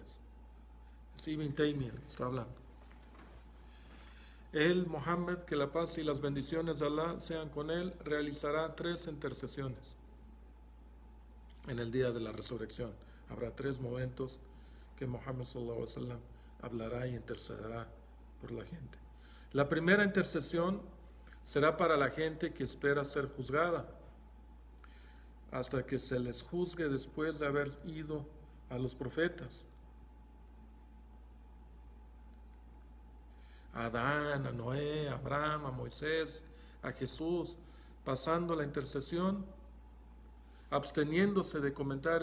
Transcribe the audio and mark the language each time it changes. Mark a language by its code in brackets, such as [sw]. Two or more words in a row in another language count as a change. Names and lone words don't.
[es] Es Ibn Taymiyyah que está hablando. Él, Muhammad, que la paz y las bendiciones de Allah sean con él, realizará 3 intercesiones en el día de la resurrección. Habrá 3 momentos que Muhammad [ar] صلى الله عليه وسلم [es] hablará y intercederá por la gente. La primera intercesión será para la gente que espera ser juzgada, hasta que se les juzgue después de haber ido a los profetas. A Adán, a Noé, a Abraham, a Moisés, a Jesús, pasando la intercesión, absteniéndose de comentar.